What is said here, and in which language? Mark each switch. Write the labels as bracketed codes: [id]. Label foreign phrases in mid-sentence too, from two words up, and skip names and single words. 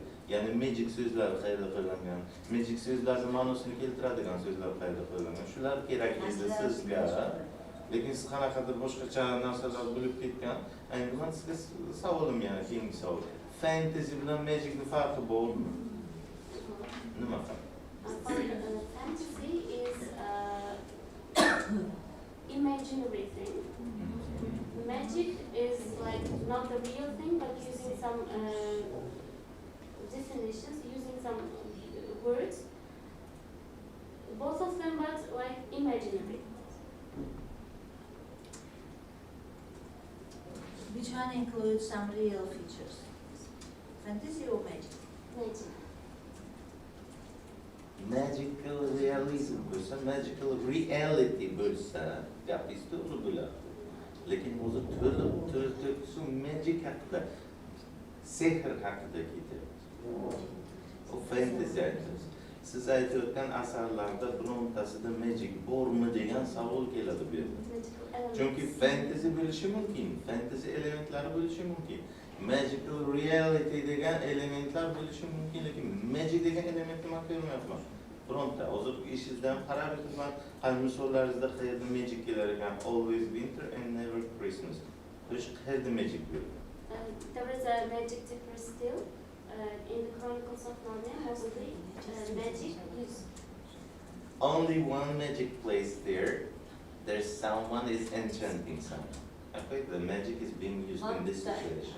[uz] Ya'ni magic so'zlari qayerda qo'llangan, magic so'zlarning ma'nosini keltiradigan so'zlar qayerda qo'llangan. Shular kerak edi sizga. Lekin siz qanaqadir boshqacha narsalar bo'lib ketgan. Endi men sizga savolim yana keyingi savol. Fantasy bilan magicni farqi bormi? Nima farq? [en] Fantasy is imaginary thing. Magic is like not the real thing, but using some definitions, using some words. Both of them, but like imaginary. Which one includes some real features? Fantasy or magic? Magic. Magical realism [uz] bo'lsa, [en] magical reality [uz] bo'lsa, gapingiz to'g'ri bo'ladi. Lekin o'zi to'liq magic haqida, sehr haqida ketyapti. O fantasy aytasiz. Siz aytayotgan asarlarda birontasida magic bormi degan savol keladi bu yerda. Chunki fantasy bo'lishi mumkin, fantasy elementlari bo'lishi mumkin. [en] magical reality [uz] degan elementlar bo'lishi mumkin, lekin magic degan elementni men ko'rmayapman. Bironta hozir ishingizdan qarab o'tibman, qani misollaringizda qayerda magic kelar ekan, [en] always winter and never Christmas. [uz] O'sha qayerda magic bo'ladi? [en] There is a magic difference still. In the Chronicles of Narnia, mostly magic is Only one magic place there. There's someone is enchanting someone. Okay, the magic is being used in this situation.